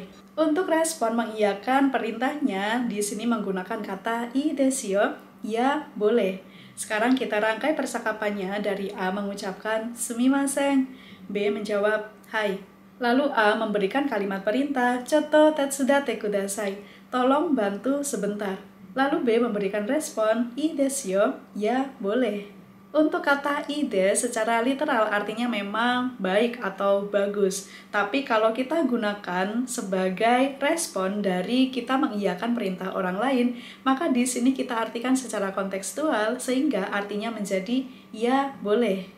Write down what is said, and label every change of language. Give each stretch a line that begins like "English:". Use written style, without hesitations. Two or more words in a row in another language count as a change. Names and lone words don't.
Indonesian: Untuk respon mengiyakan perintahnya, di sini menggunakan kata
Japanese: いいですよ,
Indonesian: ya, boleh. Sekarang kita rangkai percakapannya dari A mengucapkan sumimasen, B menjawab hai. Lalu A memberikan kalimat perintah
Japanese: ちょっと手伝ってください.
Indonesian: Tolong bantu sebentar. Lalu B memberikan respon
Japanese: いいですよ,
Indonesian: ya, boleh. Untuk kata ide secara literal artinya memang baik atau bagus. Tapi kalau kita gunakan sebagai respon dari kita mengiyakan perintah orang lain, maka di sini kita artikan secara kontekstual sehingga artinya menjadi ya, boleh.